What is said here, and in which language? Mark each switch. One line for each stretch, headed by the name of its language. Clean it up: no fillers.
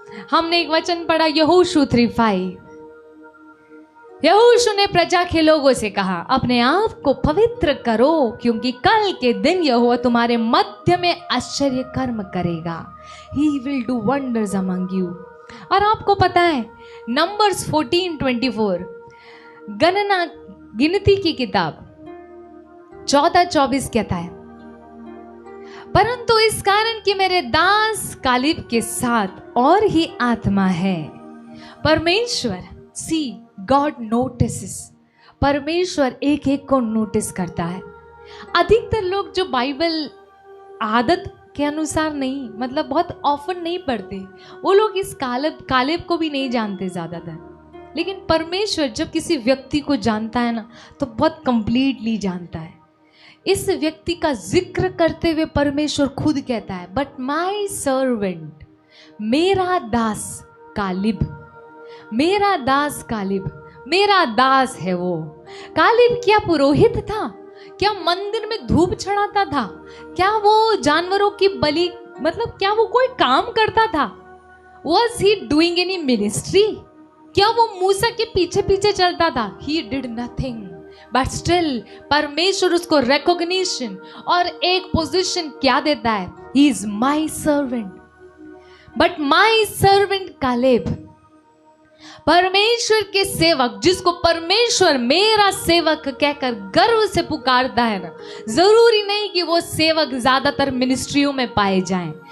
Hindi: हमने एक वचन पढ़ा यहोशू 3:5. यहोशू ने प्रजा के लोगों से कहा, अपने आप को पवित्र करो, क्योंकि कल के दिन यहोवा तुम्हारे मध्य में आश्चर्य कर्म करेगा.
English: He will do wonders among you.
Hindi: और आपको पता है नंबर्स 14:24, गणना गिनती की किताब 14:24 कहता है, परंतु इस कारण कि मेरे दास कालेब के साथ और ही आत्मा है. परमेश्वर,
English: See God notices.
Hindi: परमेश्वर एक एक को नोटिस करता है. अधिकतर लोग जो बाइबल आदत के अनुसार नहीं, मतलब बहुत ऑफन नहीं पढ़ते, वो लोग इस कालेब को भी नहीं जानते ज्यादातर. लेकिन परमेश्वर जब किसी व्यक्ति को जानता है ना, तो बहुत कंप्लीटली जानता है. इस व्यक्ति का जिक्र करते हुए परमेश्वर खुद कहता है,
English: but my servant,
Hindi: मेरा दास कालेब, मेरा दास कालेब, मेरा दास है वो. कालेब क्या पुरोहित था? क्या मंदिर में धूप चढ़ाता था? क्या वो जानवरों की बलि, मतलब क्या वो कोई काम करता था?
English: Was he doing any ministry?
Hindi: क्या वो मूसा के पीछे पीछे चलता था?
English: He did nothing. But still
Hindi: परमेश्वर उसको recognition और एक पोजीशन क्या देता है?
English: He is my servant. But my servant Caleb,
Hindi: परमेश्वर के सेवक, जिसको परमेश्वर मेरा सेवक कहकर गर्व से पुकारता है ना, जरूरी नहीं कि वो सेवक ज्यादातर मिनिस्ट्रियों में पाए जाएं.